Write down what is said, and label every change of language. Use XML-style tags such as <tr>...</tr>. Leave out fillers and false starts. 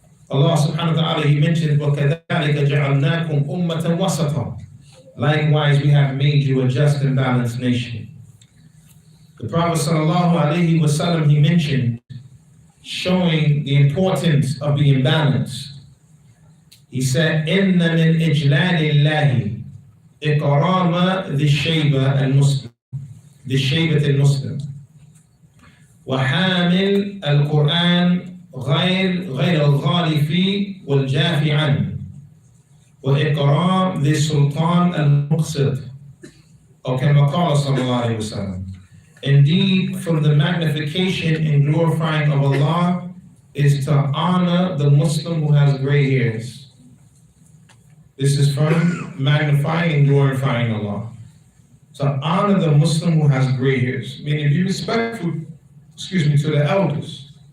<ar>Allah subhanahu wa ta'ala,</ar> <en>he mentions,</en> <ar>وَكَذَلِكَ جَعَلْنَاكُمْ أُمَّةً وَسَطًا.</ar> <en>Likewise, we have made you a just and balanced nation. The Prophet sallallahu alaihi wasallam, he mentioned, showing the importance of being balanced. He said,</en> <ar>إِنَّ مِنْ إِجْلَالِ اللَّهِ إِكْرَامَ ذِي الشَّيْبَةِ الْمُسْلِمِ ذِي الشَّيْبَةِ الْمُسْلِمِ وحامل القرآن غير الغالي فيه والجافي عنه وإكرام ذي السلطان المقصد أو كما قال صلى الله عليه وسلم.</ar> <en>Indeed, from the magnification and glorifying of Allah is to honor the Muslim who has gray hairs. This is from magnifying and glorifying Allah. To honor the Muslim who has gray hairs, meaning be respectful, to the elders.</en>